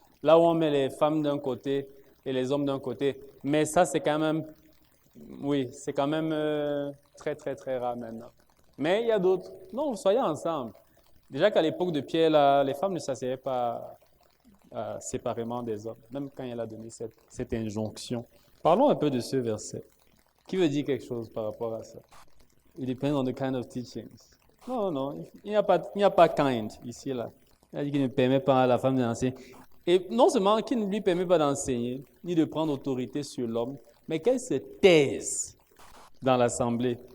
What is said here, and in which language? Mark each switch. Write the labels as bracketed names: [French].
[French] Là où on met les femmes d'un côté et les hommes d'un côté. Mais ça c'est quand même, oui, c'est quand même très très très rare maintenant. Mais il y a d'autres. Non, soyez ensemble. Déjà qu'à l'époque de Pierre, là, les femmes ne s'asseyaient pas séparément des hommes, même quand il a donné cette injonction. Parlons un peu de ce verset. Qui veut dire quelque chose par rapport à ça? [English] It depends on the kind of teachings. [French] Non, il n'y a pas kind ici, là. Il a dit qu'il ne permet pas à la femme d'enseigner. Et non seulement qu'il ne lui permet pas d'enseigner, ni de prendre autorité sur l'homme, mais qu'elle se taise dans l'assemblée.